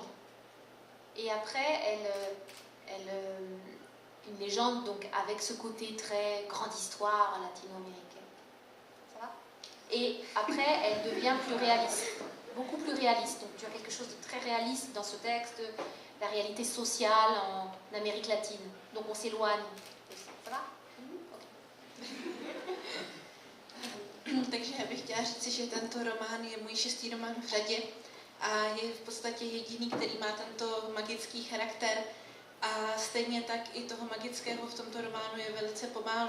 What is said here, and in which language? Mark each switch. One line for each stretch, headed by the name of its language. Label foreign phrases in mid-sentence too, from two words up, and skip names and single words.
French: Et après, une légende donc avec ce côté très grande histoire latino-américaine. Ça va? Et après, elle devient plus réaliste, beaucoup plus réaliste. Donc tu as quelque chose de très réaliste dans ce texte, la réalité sociale en Amérique latine. Donc on s'éloigne de ça. Ça va?
Czech: Takže já bych chtěla říct, že tento román je můj 6. román v řadě a je v podstatě jediný, který má tento magický charakter. A stejně tak i toho magického v tomto románu je velice pomálu.